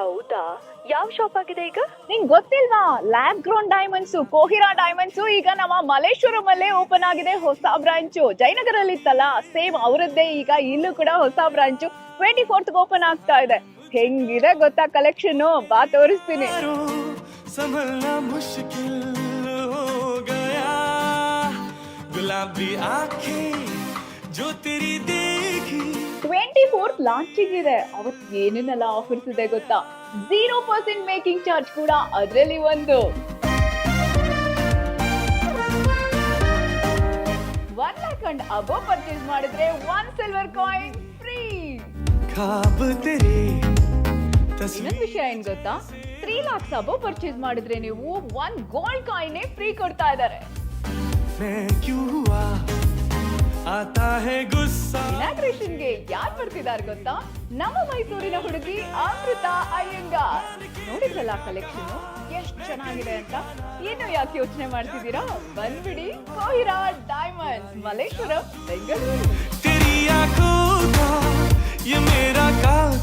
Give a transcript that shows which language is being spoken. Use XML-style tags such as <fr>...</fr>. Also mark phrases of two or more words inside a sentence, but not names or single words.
<kn>ಹೌದಾ? ಯಾವ ಶಾಪ್ ಆಗಿದೆ ಈಗ? ನಿಂಗ್ ಗೊತ್ತಿಲ್ವಾ?</kn> <en>lab grown diamonds,</en> <kn>ಕೋಹಿರಾ ಡೈಮಂಡ್ಸ್ ಈಗ ನಮ್ಮ ಮಲ್ಲೇಶ್ವರಂ ಅಲ್ಲೇ ಓಪನ್ ಆಗಿದೆ ಹೊಸ ಬ್ರಾಂಚ್. ಜಯನಗರಲ್ಲಿ ಇತ್ತಲ್ಲ, ಸೇಮ್ ಅವರದ್ದೇ ಈಗ ಇಲ್ಲೂ ಕೂಡ ಹೊಸ ಬ್ರಾಂಚ್ 24th ಓಪನ್ ಆಗ್ತಾ ಇದೆ. ಹೆಂಗಿದೆ ಗೊತ್ತಾ ಕಲೆಕ್ಷನ್? ಬಾ ತೋರಿಸ್ತೀನಿ.</kn> <hi>संभलना मुश्किल हो गया गुलाबी आंखें जो तेरी देखी</hi> <kn>24th ಲಾಂಚಿಂಗ್ ಇದೆ. ಅವತ್ತು ಏನೇನೆಲ್ಲ ಆಫರ್ಸ್ ಇದೆ ಗೊತ್ತಾ? 0%</kn> <en>making charge</en> <kn>ಕೂಡ ಅದರಲ್ಲಿ ಒಂದು. 1</kn> <en>lakh and above</en> <kn>ಪರ್ಚೇಸ್ ಮಾಡಿದ್ರೆ 1</kn> <en>silver coin free.</en> <hi>ख्वाब तेरे</hi> <kn>ಇನ್ನೊಂದು ವಿಷಯ ಏನ್ ಗೊತ್ತಾ? 3</kn> <en>lakhs above</en> <kn>ಪರ್ಚೇಸ್ ಮಾಡಿದ್ರೆ ನೀವು 1</kn> <en>gold coin free</en> <kn>ಕೊಡ್ತಾ ಇದ್ದಾರೆ.</kn> <hi>मैं क्यों हुआ आता है गुस्सा</hi> <kn>ಇನಾಗ್ರೇಷನ್ಗೆ ಯಾರು ಬರ್ತಿದ್ದಾರೆ ಗೊತ್ತಾ? ನಮ್ಮ ಮೈಸೂರಿನ ಹುಡುಗಿ ಅಮೃತ ಅಯ್ಯಂಗಾರ್. ನೋಡಿದ್ರಲ್ಲ ಕಲೆಕ್ಷನ್ ಎಷ್ಟು ಚೆನ್ನಾಗಿದೆ ಅಂತ. ಏನು ಯಾಕೆ ಯೋಚನೆ ಮಾಡ್ತಿದ್ದೀರಾ? ಬಂದ್ಬಿಡಿ ಕೋಹಿರಾ ಡೈಮಂಡ್ಸ್, ಮಲ್ಲೇಶ್ವರಂ, ಬೆಂಗಳೂರು.</kn> <hi>तेरी आंखों का ये मेरा</hi>